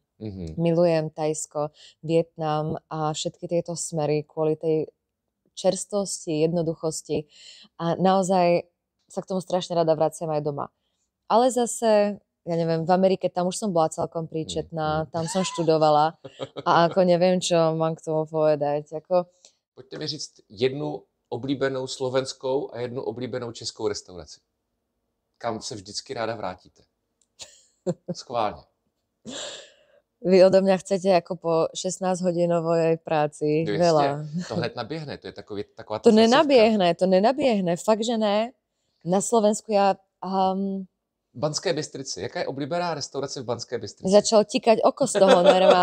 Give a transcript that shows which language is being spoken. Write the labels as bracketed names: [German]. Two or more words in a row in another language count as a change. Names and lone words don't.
[Slovak] Milujem Thajsko, Vietnam a všetky tieto smery kvôli tej čerstvosti, jednoduchosti a naozaj sa k tomu strašne rada vraciam aj doma. Ale zase, ja neviem, v Amerike tam už som bola celkom príčetná, tam som študovala a ako neviem, čo mám k tomu povedať. [Czech] Pojďte mi říct jednu oblíbenou slovenskou a jednu oblíbenou českou restauraci. Kam se vždycky ráda vrátíte? Schválně. [Slovak] Vy odo mňa chcete ako po 16-hodinovej práci veľa. [Czech] To hned naběhne, to je taková [Slovak] to nenabiehne, fakt, že ne. Na Slovensku ja... Banské Bystrici. [Czech] Jaká je oblíbená restaurace v Banské Bystrici? [Slovak] Začalo tikať oko z toho normálne.